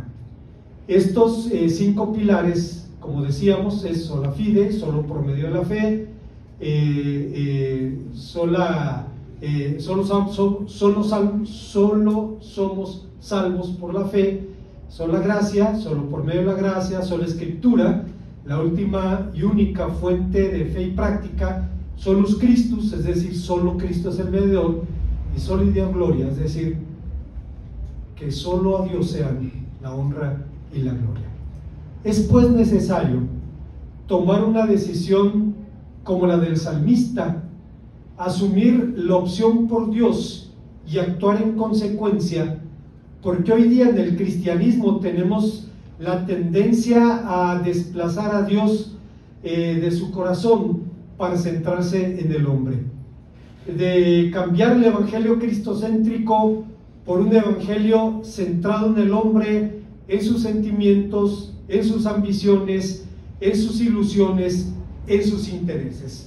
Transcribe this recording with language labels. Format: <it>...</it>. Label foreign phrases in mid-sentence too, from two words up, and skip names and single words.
<es>Estos 5 pilares, como decíamos, es</es> <la>sola fide,</la> <es>solo por medio de la fe, solo somos salvos por la fe, sola gracia, solo por medio de la gracia, sola escritura, la última y única fuente de fe y práctica,</es> <la>solus Christus,</la> <es>es decir, solo Cristo es el mediador, y</es> <la>soli Deo gloria,</la> <es>es decir, que solo a Dios sean la honra y la gloria. Es pues necesario tomar una decisión como la del salmista, asumir la opción por Dios y actuar en consecuencia, porque hoy día en el cristianismo tenemos la tendencia a desplazar a Dios de su corazón para centrarse en el hombre, de cambiar el evangelio cristocéntrico por un evangelio centrado en el hombre, en sus sentimientos, en sus ambiciones, en sus ilusiones, en sus intereses.</es>